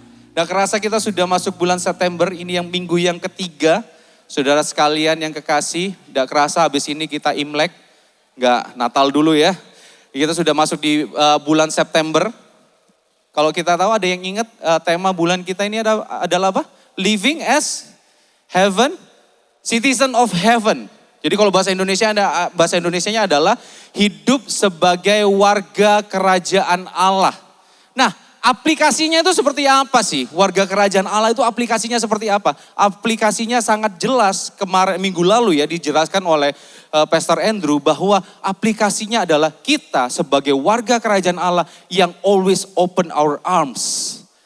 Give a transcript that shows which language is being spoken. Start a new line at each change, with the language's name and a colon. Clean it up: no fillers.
Indonesian: Gak kerasa kita sudah masuk bulan September. Ini yang minggu yang ketiga. Saudara sekalian yang kekasih. Gak kerasa habis ini kita Imlek. Gak Natal dulu ya. Kita sudah masuk di bulan September. Kalau kita tahu ada yang ingat tema bulan kita ini adalah apa?
English: Living as heaven, citizen of heaven.
Indonesian: Jadi kalau bahasa Indonesianya adalah hidup sebagai warga kerajaan Allah. Nah, aplikasinya itu seperti apa sih? Warga kerajaan Allah itu aplikasinya seperti apa? Aplikasinya sangat jelas kemarin minggu lalu ya dijelaskan oleh Pastor Andrew bahwa aplikasinya adalah kita sebagai warga kerajaan Allah yang
English: always open our arms.